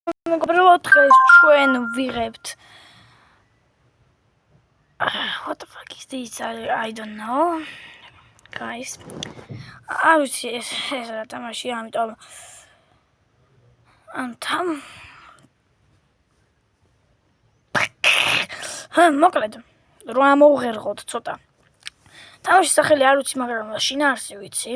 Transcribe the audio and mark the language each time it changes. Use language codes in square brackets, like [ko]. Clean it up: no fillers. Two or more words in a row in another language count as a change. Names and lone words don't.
[ka] მეგობრებო, დღეს ჩვენ ვიღებთ [en] what the fuck is this? I don't know. Guys. [ka] არ ვიცი ეს რა თამაშია, ამიტომ მოკლედ რომ ამოვღერღოთ ცოტა. თამაშის სახელი არ ვიცი, მაგრამ შინაარსი ვიცი.